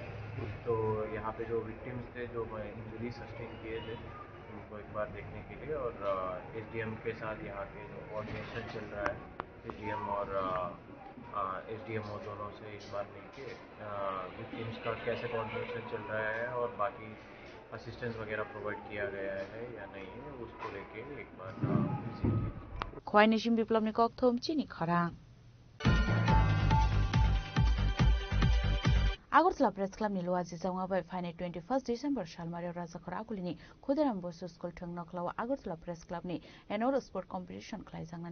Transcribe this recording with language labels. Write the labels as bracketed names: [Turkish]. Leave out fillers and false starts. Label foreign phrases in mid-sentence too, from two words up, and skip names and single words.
[Hindi] तो यहाँ पे जो विक्टिम्स थे जो [English] injury sustain [Hindi] किए थे उनको एक बार देखने के लिए और SDM के साथ यहाँ के जो कोऑर्डिनेशन चल रहा है SDM और SDMO दोनों से इस बार मिलके विक्टिम्स का कैसे कोऑर्डिनेशन चल रहा है और बाकी असिस्टेंस वगैरह प्रोवाइड किया गया है या नहीं है उसको लेके एक बार विजिट की। [Kok Borok] Khoinishim biplobni kokthom chini kharang. Agartala Press Club ni luazi zaunga bai fine 21st December shalmario rajakhor agulini khudiram bosu school thungno klawa Agartala Press Club ni [English] annual sport competition [Kok Borok] khlai jangnan